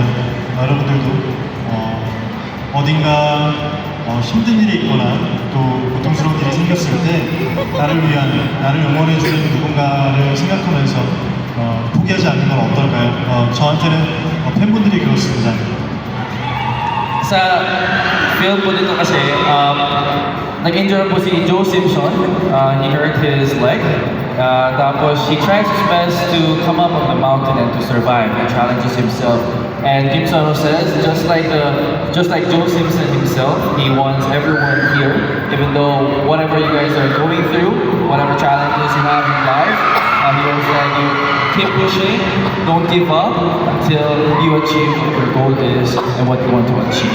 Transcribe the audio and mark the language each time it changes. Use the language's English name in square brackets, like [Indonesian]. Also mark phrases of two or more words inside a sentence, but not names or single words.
[Korean] 여러분들도 어딘가 힘든 일이 있거나 또 고통스러운 일이 생겼을 때 나를 위한, 나를 응원해주는 누군가를 생각하면서 포기하지 않는 건 어떨까요? 저한테는 팬분들이 그렇습니다. [Filipino] Sa film po dito kasi, nag-injure po si Joe Simpson. [English] He hurt his leg. Tapos he tries his best to come up on the mountain and to survive and challenges himself. And Kim Sano says, just like Joe Simpson himself, he wants everyone here, even though whatever you guys are going through, whatever challenges you have in life, he wants that you keep pushing, don't give up until you achieve what your goal is and what you want to achieve.